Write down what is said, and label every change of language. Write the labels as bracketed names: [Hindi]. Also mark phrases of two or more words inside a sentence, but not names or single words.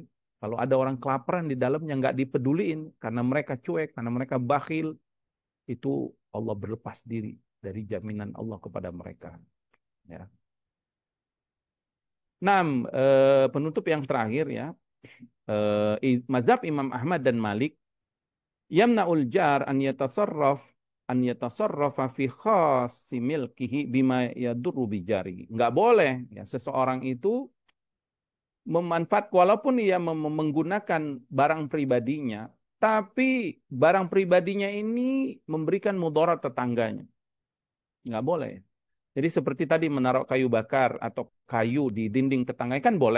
[Indonesian] Kalau ada orang kelaparan di dalamnya nggak dipeduliin karena mereka cuek, karena mereka bakhil, itu Allah berlepas diri dari jaminan Allah kepada mereka. Ya. Nah, penutup yang terakhir ya, mazhab Imam Ahmad dan Malik, [Arabic] يمنع الجار أن يتصرف أن يتصرف في خاص ملكه بما يضر بجاره. [Indonesian] Enggak boleh ya seseorang itu memanfaat walaupun ia menggunakan barang pribadinya, tapi barang pribadinya ini memberikan mudarat tetangganya. Nggak boleh. Jadi seperti tadi menaruh kayu bakar atau kayu di dinding tetangga kan boleh.